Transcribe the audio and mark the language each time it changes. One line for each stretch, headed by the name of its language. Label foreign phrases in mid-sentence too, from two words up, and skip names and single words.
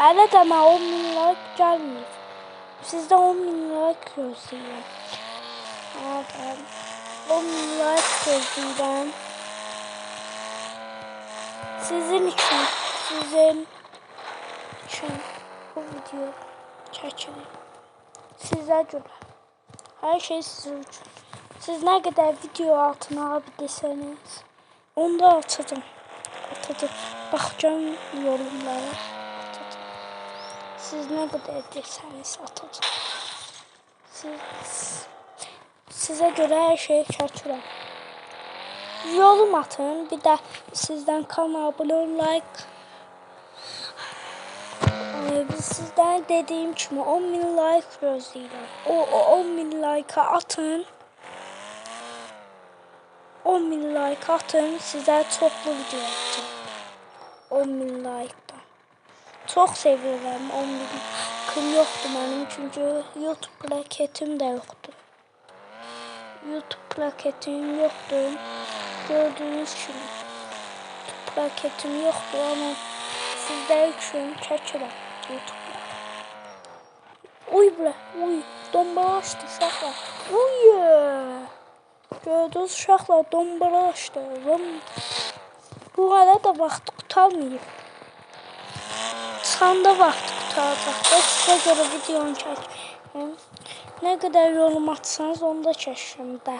Azerbaijani: Hələ də mən 10.000 like gəlməyib. Sizdən 10.000 like gözləyirəm. 10.000 like gözləyirəm.
Turkish: Sizin için bu video çekilir.
Azerbaijani: Sizə görə.
Turkish: Her şey sizin için. Siz ne kadar video altına abi deseniz, onu da atacağım. Bakacağım yorumlara. Atacağım. Siz ne kadar deseniz atacağım. Size göre her şeyi çekiyorum. Yorum atın. Bir de sizden kanala abone olun, like.
Azerbaijani: Biz sizden dediğim kimi 10.000 like gözləyirəm. O 10.000 like atın. 10.000 like atın. Sizə çoxlu video atacağım. 10.000 like'dan.
Turkish: Çok seviyorum 10.000 like'ım yoktu benim çünkü YouTube plaketim de yoktu. YouTube plaketim yoktu. Gördüğünüz gibi YouTube plaketim yoktu ama sizler için çekiyorum YouTube'da.
Azerbaijani: Uy bre, uy. Dombara açtı uşaqlar. Uy. Gördünüz uşaqlar, dombara açtı. Bu arada vaxt qurtarmayıb. Çıxanda vaxt qurtaracaq. Sizə görə videonu çəkdim. Nə qədər yorum atsanız onu da çəkəcəm də.